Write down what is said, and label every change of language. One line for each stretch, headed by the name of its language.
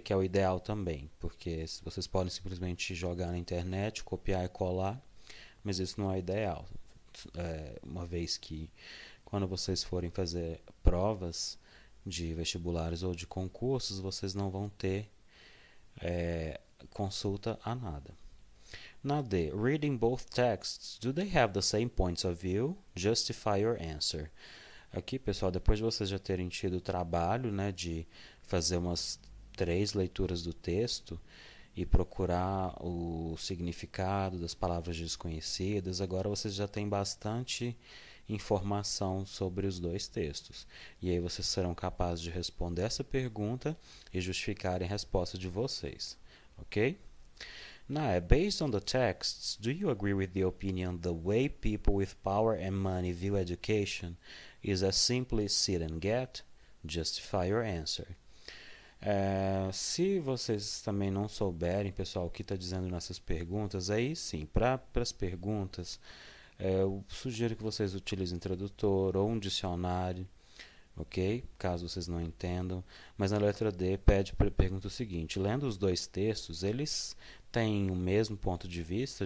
Portuguese: Que é o ideal também, porque vocês podem simplesmente jogar na internet, copiar e colar, mas isso não é ideal. Uma vez que quando vocês forem fazer provas de vestibulares ou de concursos, vocês não vão ter consulta a nada.
English: Na D, reading both texts, do they have the same points of view? Justify your answer.
Portuguese: Aqui, pessoal, depois de vocês já terem tido o trabalho, né, de fazer umas 3 leituras do texto e procurar o significado das palavras desconhecidas, agora vocês já têm bastante informação sobre os 2 textos. E aí vocês serão capazes de responder essa pergunta e justificarem a resposta de vocês. Ok?
English: Now, based on the texts, do you agree with the opinion the way people with power and money view education is as simply sit and get? Justify your answer.
Portuguese: Se vocês também não souberem, pessoal, o que está dizendo nessas perguntas, aí sim, para as perguntas, eu sugiro que vocês utilizem um tradutor ou um dicionário, ok? Caso vocês não entendam. Mas na letra D pergunta o seguinte: lendo os 2 textos, eles têm o mesmo ponto de vista?